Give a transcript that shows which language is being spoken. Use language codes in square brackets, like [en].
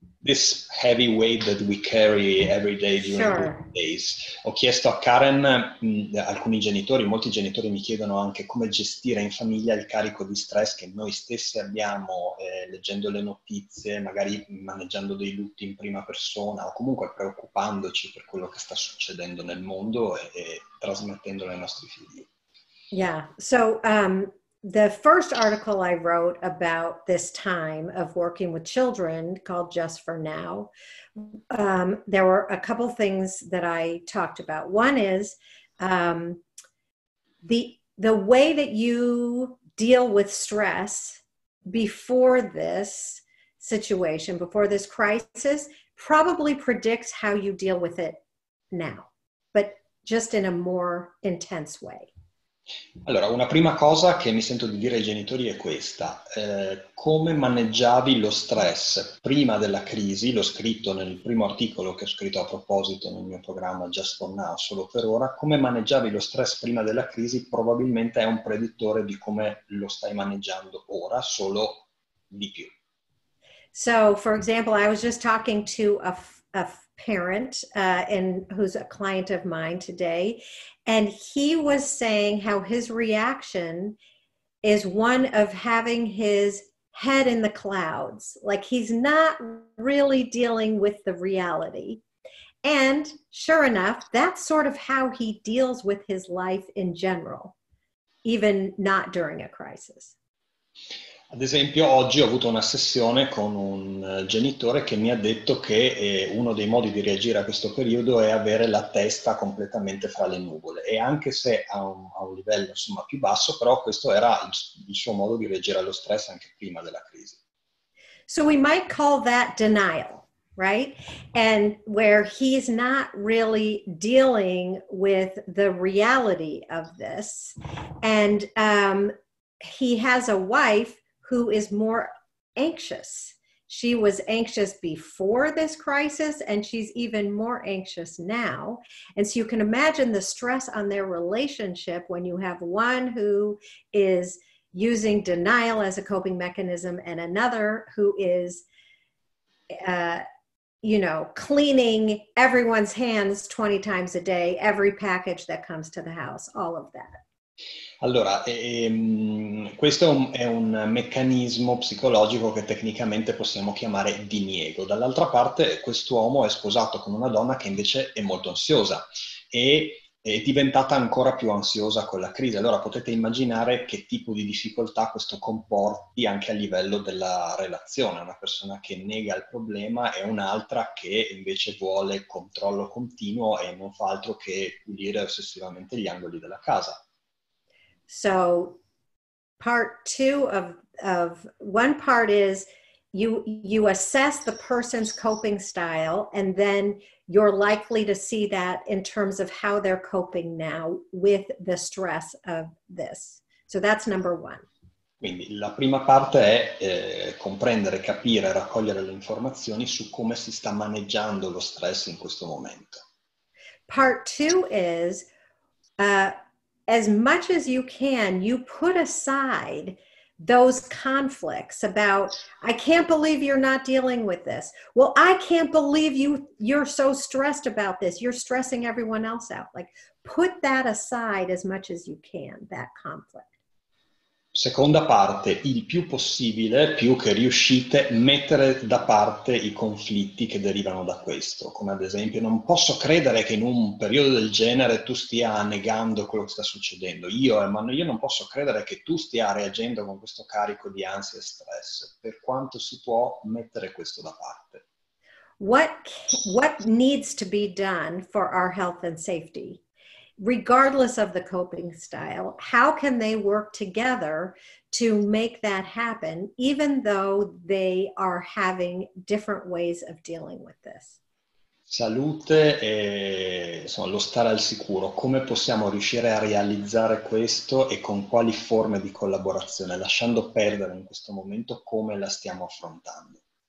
[en] This heavy weight that we carry every day during the days. [it] Ho chiesto a Karen, molti genitori mi chiedono anche come gestire in famiglia il carico di stress che noi stessi abbiamo leggendo le notizie, magari maneggiando dei lutti in prima persona o comunque preoccupandoci per quello che sta succedendo nel mondo e trasmettendolo ai nostri figli. [en] Yeah, so the first article I wrote about this time of working with children, called Just for Now, there were a couple things that I talked about. One is the way that you deal with stress before this situation, before this crisis, probably predicts how you deal with it now, but just in a more intense way. [it] Allora, una prima cosa che mi sento di dire ai genitori è questa. Come maneggiavi lo stress prima della crisi? L'ho scritto nel primo articolo che ho scritto a proposito nel mio programma Just for Now, solo per ora. Come maneggiavi lo stress prima della crisi probabilmente è un predittore di come lo stai maneggiando ora, solo di più. [en] So, for example, I was just talking to a parent who's a client of mine today, and he was saying how his reaction is one of having his head in the clouds, like he's not really dealing with the reality. And sure enough, that's sort of how he deals with his life in general, even not during a crisis. [it] Ad esempio, oggi ho avuto una sessione con un genitore che mi ha detto che uno dei modi di reagire a questo periodo è avere la testa completamente fra le nuvole, e anche se a un livello insomma più basso, però questo era il suo modo di reagire allo stress anche prima della crisi. [en] So we might call that denial, right? And where he's not really dealing with the reality of this. And he has a wife who is more anxious. She was anxious before this crisis, and she's even more anxious now. And so you can imagine the stress on their relationship when you have one who is using denial as a coping mechanism and another who is, cleaning everyone's hands 20 times a day, every package that comes to the house, all of that. [it] Allora, questo è un meccanismo psicologico che tecnicamente possiamo chiamare diniego. Dall'altra parte, quest'uomo è sposato con una donna che invece è molto ansiosa e è diventata ancora più ansiosa con la crisi. Allora potete immaginare che tipo di difficoltà questo comporti anche a livello della relazione. Una persona che nega il problema e un'altra che invece vuole controllo continuo e non fa altro che pulire ossessivamente gli angoli della casa. [en] So part two of one part is you assess the person's coping style, and then you're likely to see that in terms of how they're coping now with the stress of this. So that's number one. [it] Quindi la prima parte è comprendere, capire, raccogliere le informazioni su come si sta maneggiando lo stress in questo momento. [en] Part two is as much as you can, you put aside those conflicts about, I can't believe you're not dealing with this. Well, I can't believe you're so stressed about this. You're stressing everyone else out. Like, put that aside as much as you can, that conflict. [it] Seconda parte, il più possibile, più che riuscite, mettere da parte i conflitti che derivano da questo, come ad esempio non posso credere che in un periodo del genere tu stia negando quello che sta succedendo, io non posso credere che tu stia reagendo con questo carico di ansia e stress, per quanto si può mettere questo da parte. [en] What needs to be done for our health and safety? Regardless of the coping style, how can they work together to make that happen, even though they are having different ways of dealing with this? [it] Salute e insomma, lo stare al sicuro, come possiamo riuscire a realizzare questo e con quali forme di collaborazione, lasciando perdere in questo momento come la stiamo affrontando.